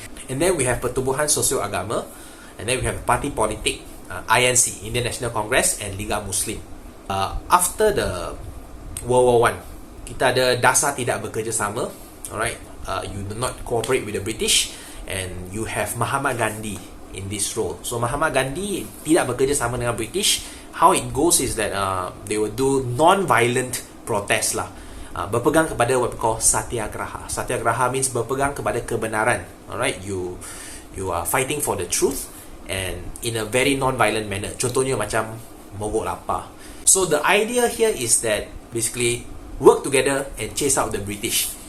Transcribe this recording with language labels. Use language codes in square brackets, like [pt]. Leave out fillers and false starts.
[en] And then we have Pertubuhan Sosio Agama, and then we have Parti Politik, INC, Indian National Congress, and Liga Muslim. After the World War I, [ms] kita ada dasar tidak bekerjasama. [en] Alright, you do not cooperate with the British, and you have Mahatma Gandhi in this role. [ms] So Mahatma Gandhi tidak bekerjasama dengan British. [en] How it goes is that they will do non-violent protest lah. [ms] Berpegang kepada [en] what we call [ms] satyagraha. [en] Satyagraha means [ms] berpegang kepada kebenaran. [en] Alright, you are fighting for the truth and in a very non-violent manner. [ms] Contohnya macam mogok lapar. [en] So the idea here is that basically work together and chase out the British.